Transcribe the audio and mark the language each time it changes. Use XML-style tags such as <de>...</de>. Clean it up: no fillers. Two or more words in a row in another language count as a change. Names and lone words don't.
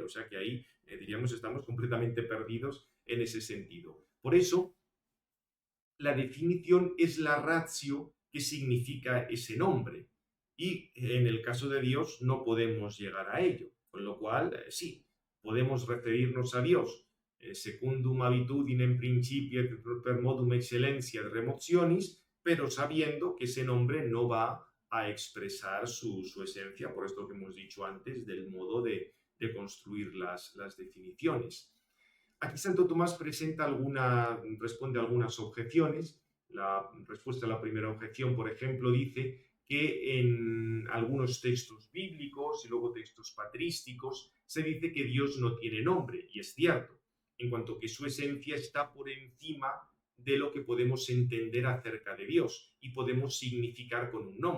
<es>O sea que ahí, diríamos, estamos completamente perdidos en ese sentido. Por eso, la definición es la ratio que significa ese nombre. Y en el caso de Dios no podemos llegar a ello. Con lo cual, sí, podemos referirnos a Dios</es> <la>secundum habitudinem principio et per modum excellentiae remotionis,</la> <es>pero sabiendo que ese nombre no va a expresar su esencia, por esto que hemos dicho antes, del modo de construir las definiciones. Aquí Santo Tomás responde a algunas objeciones. La respuesta a la primera objeción, por ejemplo, dice que en algunos textos bíblicos y luego textos patrísticos se dice que Dios no tiene nombre, y es cierto, en cuanto que su esencia está por encima de lo que podemos entender acerca de Dios y podemos significar con un nombre.</es>